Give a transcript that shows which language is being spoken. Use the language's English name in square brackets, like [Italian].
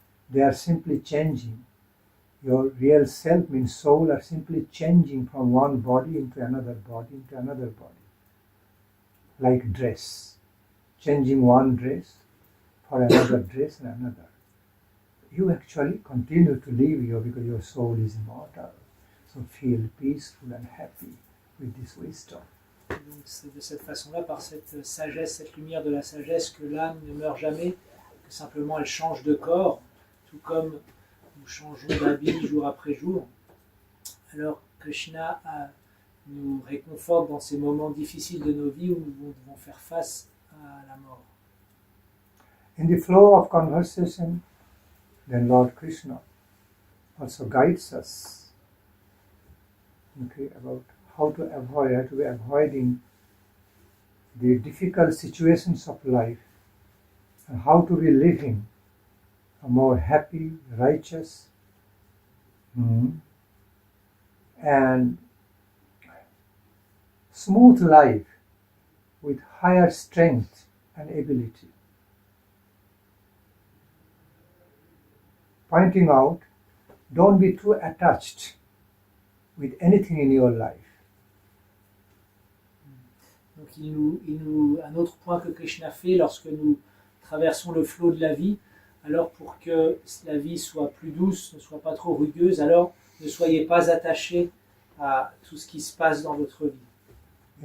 [English] They are simply changing. Your real self means soul are simply changing from one body into another body, into another body. Like dress, changing one dress for another dress and another. You actually continue to live here because your soul is immortal. So feel peaceful and happy with this wisdom. [French] Donc c'est de cette façon-là, par cette sagesse, cette lumière de la sagesse, que l'âme ne meurt jamais, que simplement elle change de corps, tout comme nous changeons d'habit jour après jour. Alors Krishna nous réconforte dans ces moments difficiles de nos vies où nous devons faire face à la mort. [English] In the flow of conversation, then Lord Krishna also guides us, okay, about how to be avoiding the difficult situations of life and how to be living a more happy, righteous, and smooth life with higher strength and ability. Pointing out, don't be too attached with anything in your life. [French] Donc un autre point que Krishna fait lorsque nous traversons le flot de la vie, alors pour que la vie soit plus douce, ne soit pas trop rugueuse, alors ne soyez pas attachés à tout ce qui se passe dans votre vie.